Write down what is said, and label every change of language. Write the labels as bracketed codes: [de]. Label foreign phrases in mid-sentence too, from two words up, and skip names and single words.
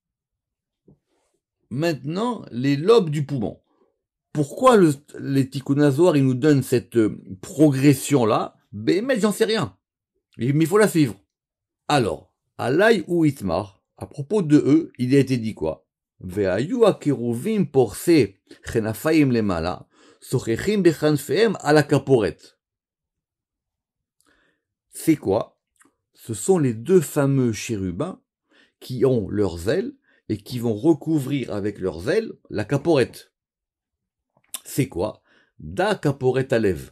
[fr] Maintenant, les lobes du poumon. Pourquoi les Tikkun Hazohar, ils nous donnent cette progression-là? Mais j'en sais rien. Mais il faut la suivre. Alors, [arc] עליהו אתמר, [fr] à propos de eux, il a été dit quoi? [he] והיו הכרובים פורשי כנפיים למעלה, סוככים בכנפיהם על הכפורת. [fr] C'est quoi? Ce sont les 2 fameux chérubins qui ont leurs ailes et qui vont recouvrir avec leurs ailes la kaporet. C'est quoi? [he] דא כפורת עליו.